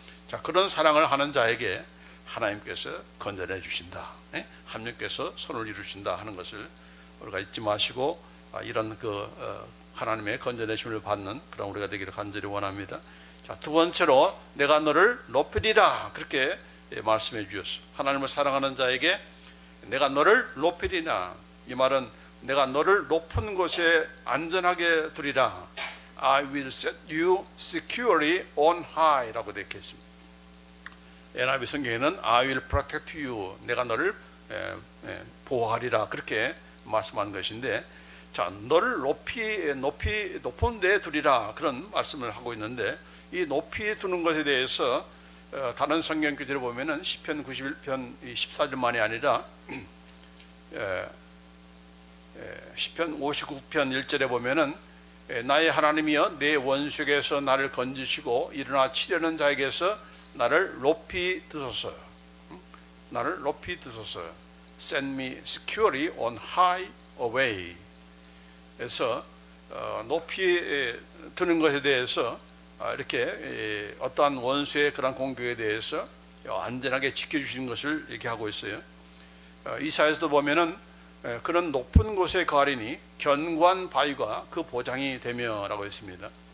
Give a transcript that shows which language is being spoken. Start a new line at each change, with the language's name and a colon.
Korean: 자, 그런 사랑을 하는 자에게 하나님께서 건져내 주신다, 하나님께서 손을 이루신다 하는 것을 우리가 잊지 마시고, 이런 하나님의 건져내심을 받는 그런 우리가 되기를 간절히 원합니다. 자, 두 번째로 내가 너를 높이리라, 그렇게 말씀해 주셨어. 하나님을 사랑하는 자에게 내가 너를 높이리라. 이 말은 내가 너를 높은 곳에 안전하게 두리라.
English: I will set you securely on high
Korean: 라고 되어 있습니다. NIV 성경에는
English: I will protect you,
Korean: 내가 너를 보호하리라, 그렇게 말씀한 것인데, 자, 너를 높은 데 두리라, 그런 말씀을 하고 있는데, 이 높이 두는 것에 대해서 다른 성경 구절을 보면은 시편 91편 14절만이 아니라 시편 59편 1절에 보면은 나의 하나님이여 내 원수에게서 나를 건지시고 일어나 치려는 자에게서 나를 높이 드소서. 나를 높이 드소서.
English: Send me securely on high away.
Korean: 그래서 높이 드는 것에 대해서 이렇게 어떠한 원수의 그런 공격에 대해서 안전하게 지켜주시는 것을 얘기하고 있어요. 이사야에서도 보면은 그런 높은 곳에 거하리니 견고한 바위가 그 보장이 되며라고 했습니다.